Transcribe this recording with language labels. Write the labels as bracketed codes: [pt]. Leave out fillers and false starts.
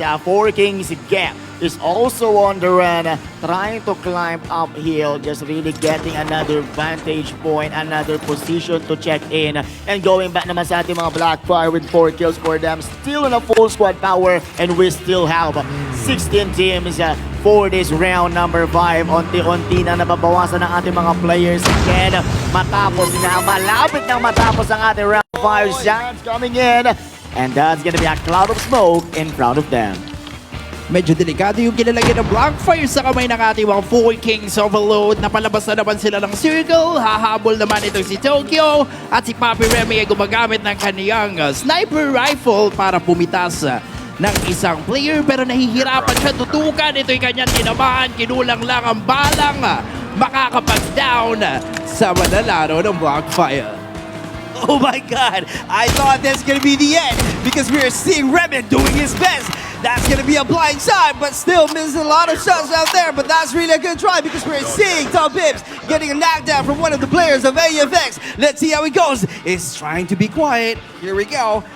[en] 4 Kings Gap is also on the run, trying to climb uphill, just really getting another vantage point, another position to check in. And going back [tl] naman sa ating mga [en] Blackfire with 4 kills for them, still in a full squad power, and we still have 16 teams for this round number 5. [tl] Unti-unti na nababawasan ng ating mga players. Again, matapos na, malapit na matapos ang ating round 5. [en] Shots coming in, and that's gonna be a cloud of smoke in front of them. [tl] Medyo delikado yung kinalagyan ng Blackfire sa kamay ng ating mga 4 Kings Overload. Napalabas na naman sila ng circle. Hahabol naman itong si Tokyo. At si Papi Remy ay gumagamit ng kaniyang sniper rifle para pumitas ng isang player. Pero nahihirapan siya tutukan. Ito'y kanyang tinamaan. Kinulang lang ang balang makakapag-down sa manlalaro ng Blackfire. [en] Oh my God, I thought that's gonna be the end because we are seeing Remen doing his best. That's gonna be a blind shot, but still missing a lot of shots out there. But that's really a good try because we're seeing Tom Pips getting a knockdown from one of the players of AFX. Let's see how it goes. It's trying to be quiet. Here we go.